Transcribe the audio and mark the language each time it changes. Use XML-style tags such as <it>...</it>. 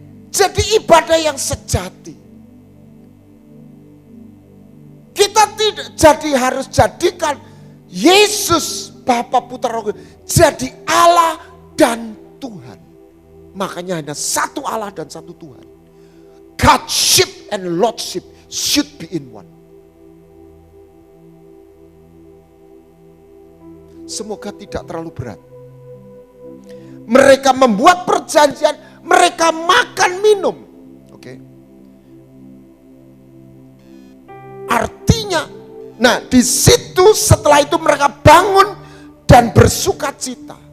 <id>Jadi ibadah yang sejati. Kita tidak jadi harus jadikan Yesus Bapa Putra Roh Kudus jadi Allah dan Tuhan. Makanya hanya satu Allah dan satu Tuhan.</id> <en>Godship and Lordship should be in one.</en> <id>Semoga tidak terlalu berat. Mereka membuat perjanjian, mereka makan minum. Oke. Artinya, nah di situ setelah itu mereka bangun dan bersukacita.</id>